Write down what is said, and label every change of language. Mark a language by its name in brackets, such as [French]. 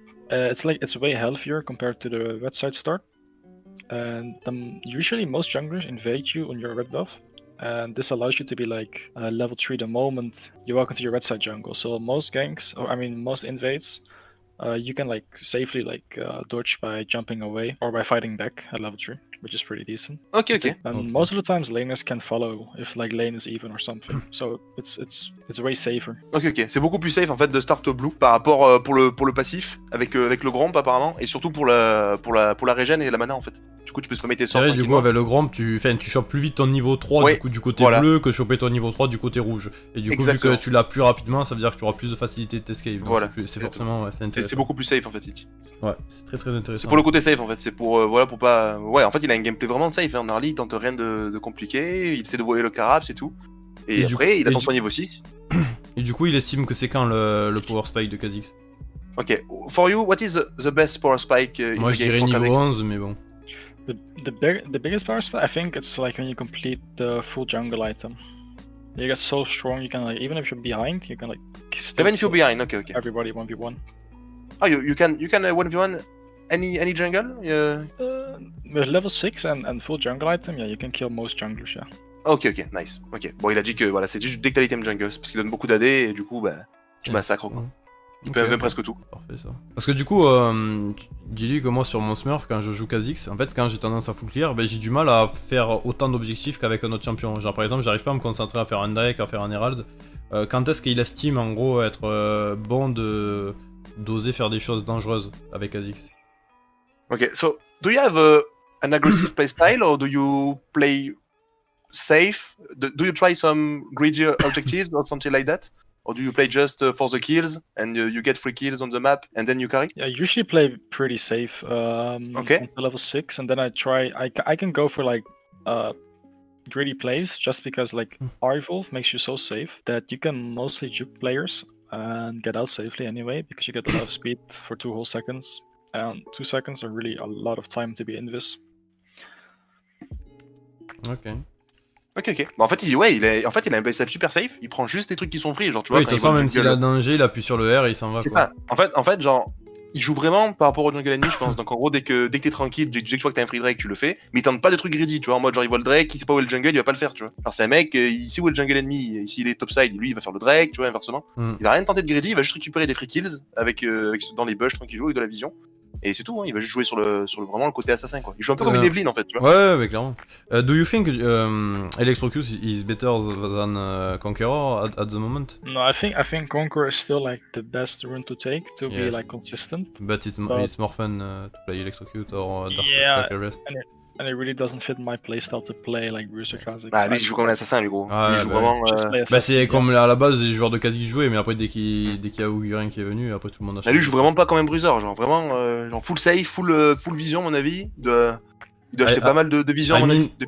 [English] It's way healthier compared to the red side start. And usually most junglers invade you on your red buff, and this allows you to be like level 3 the moment you walk into your red side jungle. So most ganks, or I mean most invades, you can like safely like dodge by jumping away or by fighting back at level 3, which is pretty decent. Ok, ok. And most of the times laners can follow if like lane is even or something. So it's way safer. Ok, ok. [French] C'est beaucoup plus safe en fait de start au blue par rapport pour le passif avec le gromp apparemment et surtout pour la régène et la mana en fait. Du coup tu peux se remettre tes sorts. Du coup avec le gromp tu chopes plus vite ton niveau 3 ouais, du coup du côté bleu que choper ton niveau 3 du côté rouge. Et du coup vu que tu l'as plus rapidement ça veut dire que tu auras plus de facilité de t'escape. Voilà. C'est forcément c'est intéressant. C'est beaucoup plus safe en fait. Ouais, c'est très intéressant. C'est pour le côté safe en fait, c'est pour voilà pour pas. Ouais, en fait il a un gameplay vraiment safe. Hein. En early il tente rien de compliqué, il essaie de voler le carab, c'est tout. Et après il attend son niveau 6. Et du coup il estime que c'est quand le power spike de Kha Zix. [English] Ok, for you, what is the best power spike [French] Moi je dirais niveau 11 mais bon. [English] The biggest power spike, I think it's like when you complete the full jungle item. You get so strong, you can like even if you're behind, you can like. Even if you're behind, okay. Everybody 1v1. Oh, you can 1v1 any jungle? With level 6 and full jungle item, yeah, you can kill most junglers, yeah. Ok, nice. Ok. [French] Bon, il a dit que voilà, c'est juste dès que t'as l'item jungle, parce qu'il donne beaucoup d'AD et du coup, bah, tu massacres quoi. Tu peux même presque tout. Parfait ça. Parce que du coup, dis-lui que moi sur mon Smurf, quand je joue Kha Zix, en fait, quand j'ai tendance à full clear, ben, j'ai du mal à faire autant d'objectifs qu'avec un autre champion. Genre par exemple, j'arrive pas à me concentrer à faire un Drake, à faire un Herald. Quand est-ce qu'il estime en gros être bon d'oser faire des choses dangereuses avec Kha Zix? [English] Ok, so do you have an aggressive playstyle or do you play safe? Do you try some greedy objectives or something like that? Or do you play just for the kills and you get 3 kills on the map and then you carry? Yeah, I usually play pretty safe until level 6 and then I can go for like greedy plays just because like R-Evolve makes you so safe that you can mostly juke players and get out safely anyway because you get a lot of speed for 2 whole seconds and 2 seconds are really a lot of time to be invis. Ok. [French] Bah en fait, il a un playstyle super safe, il prend juste des trucs qui sont free, genre tu vois. Oui, de toute façon, même s'il a danger, il appuie sur le R et il s'en va. C'est ça. En fait, genre, il joue vraiment par rapport au jungle ennemi, je pense. Donc en gros, dès que t'es tranquille, dès que tu vois que t'as un free Drake, tu le fais. Mais il tente pas de trucs greedy, tu vois. En mode, genre, il voit le Drake, il sait pas où est le jungle, il va pas le faire, tu vois. Alors c'est un mec, il sait où est le jungle ennemi, s'il est topside, lui, il va faire le Drake, tu vois, inversement. Il va rien tenter de greedy, il va juste récupérer des free kills avec dans les bush tranquillement avec de la vision. Et c'est tout, hein, il va juste jouer sur vraiment le côté assassin quoi. Il joue un peu comme une Evelyn en fait, tu vois. Ouais, clairement. [English] Do you think Electrocute is better than Conqueror at the moment? No, I think Conqueror is still like the best rune to take to be like consistent. But it's more fun to play Electrocute or Dark Arrest. And it really doesn't fit my playstyle to play like Kha Zix. [French] Ah, lui il joue comme un assassin, lui gros. Lui il joue vraiment. Bah, c'est comme à la base les joueurs de Kha Zix jouaient, mais après dès qu'il y a Augurin qui est venu, après tout le monde a changé. Lui il joue vraiment pas comme un bruiser, genre vraiment genre full safe, full vision, à mon avis. Il doit acheter pas mal de vision, à mon avis.